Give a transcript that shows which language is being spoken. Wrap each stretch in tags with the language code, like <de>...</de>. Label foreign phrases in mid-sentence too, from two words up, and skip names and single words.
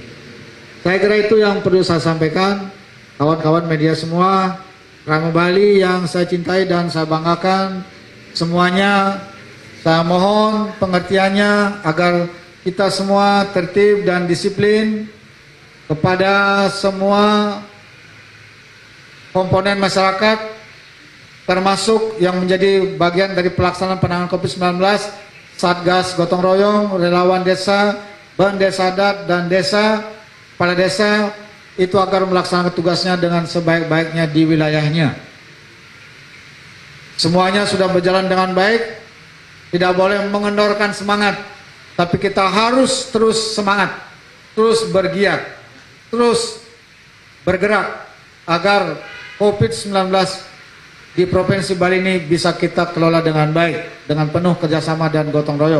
<id>Saya kira itu yang perlu saya sampaikan. Kawan-kawan media semua, Rama Bali yang saya cintai dan saya banggakan, semuanya saya mohon pengertiannya agar kita semua tertib dan disiplin. Kepada semua komponen masyarakat termasuk yang menjadi bagian dari pelaksanaan penanganan COVID-19, Satgas Gotong Royong, relawan desa, ban desa adat dan desa, kepala desa itu agar melaksanakan tugasnya dengan sebaik-baiknya di wilayahnya. Semuanya sudah berjalan dengan baik, tidak boleh mengendorkan semangat, tapi kita harus terus semangat, terus bergiat, terus bergerak agar COVID-19 di Provinsi Bali ini bisa kita kelola dengan baik, dengan penuh kerjasama dan gotong royong.</id>